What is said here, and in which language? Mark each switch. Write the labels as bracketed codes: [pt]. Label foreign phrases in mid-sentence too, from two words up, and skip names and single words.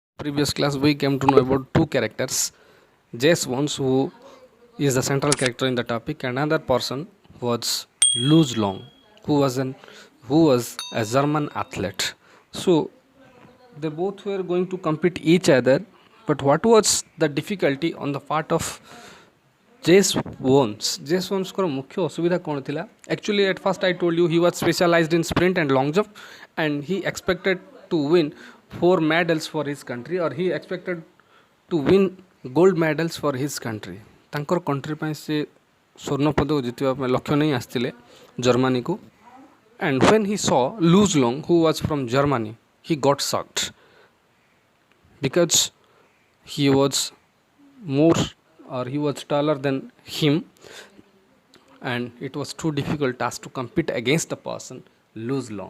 [en] previous class we came to know about two characters, Jace Wons, who is the central character in the topic, and another person was Luz Long, who was a German athlete. So they both were going to compete each other, but what was the difficulty on the part of Jace Wons [or] କୁ ମୁଖ୍ୟ ଅସୁବିଧା କଉଣ ଥିଲା? [en] Actually at first I told you he was specialized in sprint and long jump, and he expected to win 4 medals for his country, or he expected to win gold medals for his country. [or] ତାଙ୍କର कंट्री ପାଇଁ ସେ ସ୍ୱର୍ଣ୍ଣ ପଦକ ଜିତିବା ପାଇଁ ଲକ୍ଷ୍ୟ ନେଇ ଆସିଥିଲେ ଜର୍ମାନୀ को. [en] And when he saw Luz Long, who was from Germany, he got shocked because he was more, or he was taller than him, and it was too difficult task to compete against the person Luz Long.